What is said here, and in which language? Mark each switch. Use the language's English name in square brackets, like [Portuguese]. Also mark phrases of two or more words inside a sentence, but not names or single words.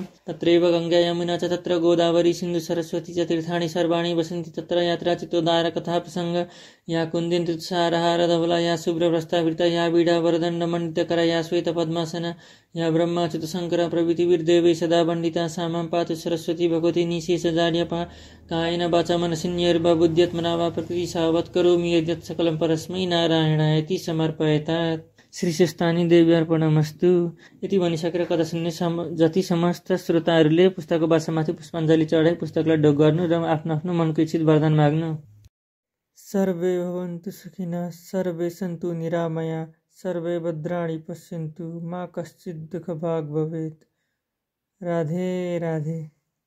[Sanskrit] तत्रैव गङ्गा यमुना च तत्र गोदावरी सिन्धु सरस्वती च तीर्थानि सर्वाणि वसन्ति तत्र यात्रा चित्तोद्धार कथा प्रसंग या कुन्दिन्तुत्सारहार धवला या शुभ्रप्रस्थावृता या बीडा वरदण्ड मण्डितकरा या श्वेत पद्मासना या ब्रह्माच्युत शङ्कर प्रभृतिर्देवै सदा वन्दिता सा मां पातु सरस्वती भगवती निशेषजाड्यपा कायेन वाचा मनसिन्यर्वा बुद्ध्यत्मना वा प्रकृति सावत् करोमि यद्यत् सकलं परस्मै नारायणायति समर्पयेत्। श्री स्वस्तानि देवी अर्पणमस्तु। [Nepali] यति भनिसकेर कथा सुन्ने जति समस्त श्रोताहरूले पुस्तकको बासामाथि पुष्पाञ्जली चढाई पुस्तकलाई ढोक गर्नु र आफ्नो आफ्नो मनको इच्छित वरदान माग्नु। [Sanskrit] सर्वे भवन्तु सुखिनः, सर्वे सन्तु निरामया, सर्वे भद्राणि पश्यन्तु, मा कश्चित् दुःखभाग् भवेत्। राधे राधे।